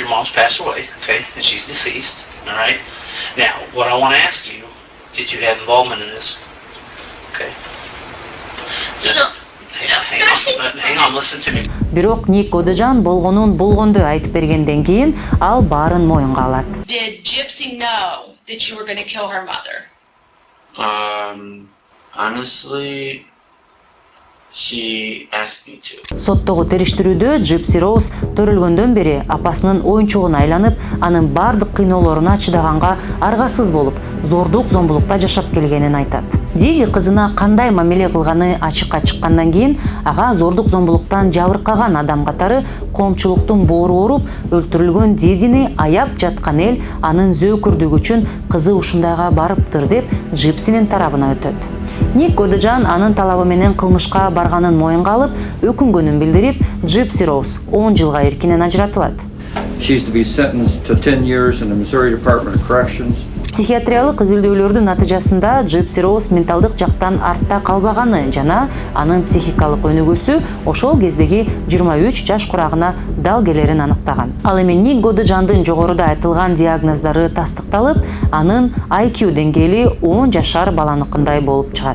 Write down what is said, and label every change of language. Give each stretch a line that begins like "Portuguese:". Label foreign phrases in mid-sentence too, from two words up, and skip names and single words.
Kyrgyz: Бирок Ник Годежон болгонун болгондой айтып бергенден кийин ал баарын моюнга алат.
English: Did Gypsy know that you were going to kill her mother? Honestly, she asked me to.
Kyrgyz: Соттогу териштирүүдө Джипси Роуз төрөлгөндөн бери апасынын оюнчугуна айланып, анын бардык кыйноолоруна чыдаганга аргасыз болуп, зордук зомбулукта жашап келгенин айтат. Диди кызына кандай мамиле кылганы ачыкка чыккандан кийин ага зордук зомбулуктан жабыркаган адам катары коомчулуктун боору ооруп өлтүрүлгөн Дидини аяп жаткан эл анын зөөкүрдүгү үчүн кызы ушундайга барыптыр деп Джипсинин тарабына өтөт. Ник Годежан анын талабы менен кылмышка барганын моюнга алып, өкүнгөнүн билдирип, Gypsy Rose 10 жылга эркинен ажыратылат.
English: She's to be sentenced to 10 years in the Missouri Department of Corrections.
Kyrgyz: Психиатриялык изилдөөлөрдүн натыйжасында Gypsy Rose менталдык жактан артта калбаганы жана анын психикалык өнүгүүсү ошол кездеги 23 жаш курагына дал келерин аныктаган. Ал эми Ник Годежандын жогоруда айтылган диагноздору тастыкталып, анын IQ деңгээли 10 жашар баланыкындай болуп чыгат.